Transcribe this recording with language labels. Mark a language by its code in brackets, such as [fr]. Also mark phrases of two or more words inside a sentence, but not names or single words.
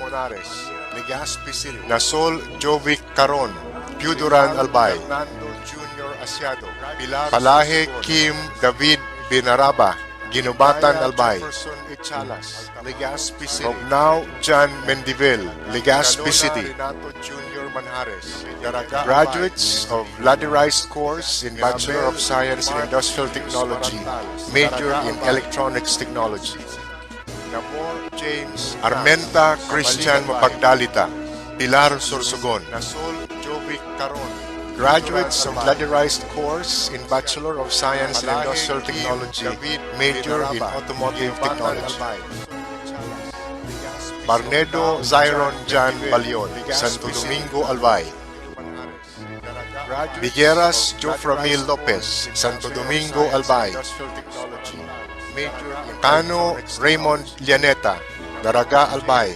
[en] Nasol Jovic Caron, Piuduran, Albay. Palahe Kim David Binaraba, Ginubatan, Albay. Rognao John Mendivil, Legazpi City. Graduates of ladderized course in Bachelor of Science in Industrial Technology, major in Electronics Technology. Armenta Christian Mapagdalita, Pilar Sorsogon. Graduates of ladderized course in Bachelor of Science in Industrial Technology, major in Automotive Technology. Barnedo Zyron Jan Balion, Santo Domingo, Albay. Vigueras Joframil Lopez, Santo Domingo, Albay. Cano Raymond Llaneta, Daraga, Albay.